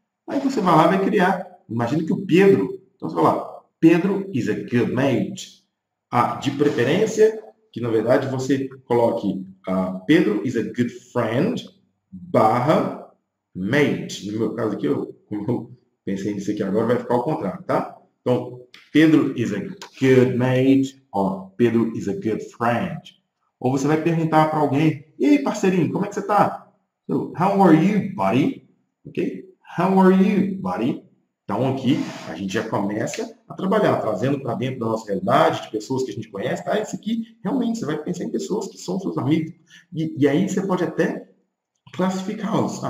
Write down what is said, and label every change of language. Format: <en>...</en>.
<pt>Aí você vai lá e vai criar. Imagina que o Pedro, então você vai lá,</pt> <en>Pedro is a good mate.</en> <pt>De preferência, que na verdade você coloque</pt> <en>Pedro is a good friend</en> <pt>barra mate. No meu caso aqui, como eu pensei nisso aqui agora, vai ficar ao contrário, tá? Então,</pt> <en>Pedro is a good mate ou Pedro is a good friend.</en> <pt>Ou você vai perguntar para alguém, e aí, parceirinho, como é que você está?</pt> <en>So, how are you, buddy? Ok? How are you, buddy?</en> <pt>Então, aqui, a gente já começa a trabalhar, trazendo para dentro da nossa realidade, de pessoas que a gente conhece, tá? Isso aqui, realmente, você vai pensar em pessoas que são seus amigos. E aí, você pode até classificá-los.</pt>